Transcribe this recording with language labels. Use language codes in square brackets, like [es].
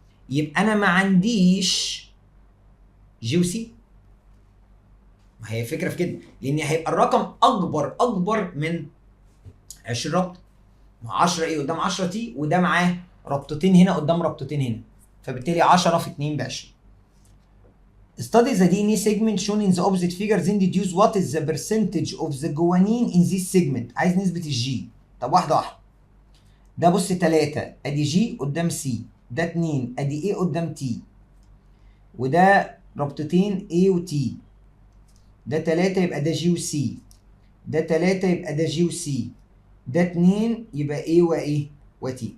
[ar] يبقى انا ما عنديش جي وسي. ما هي الفكره في كده، لان هيبقى الرقم اكبر من 20 ربطه. ما 10 اي قدام 10 تي وده معاه ربطتين هنا قدام ربطتين هنا، فبالتالي 10 في 2 ب 20. [en] Study the DNA segment shown in the opposite figure then deduce what is the percentage of the guanine in this segment. [ar] عايز نسبة الجي. طب واحدة واحدة. ده بص 3 ادي جي قدام سي، ده 2 ادي ايه قدام تي، وده ربطتين A و T، ده 3 يبقى ده جي وسي، ده 3 يبقى ده جي وسي، ده 2 يبقى A وايه وتي.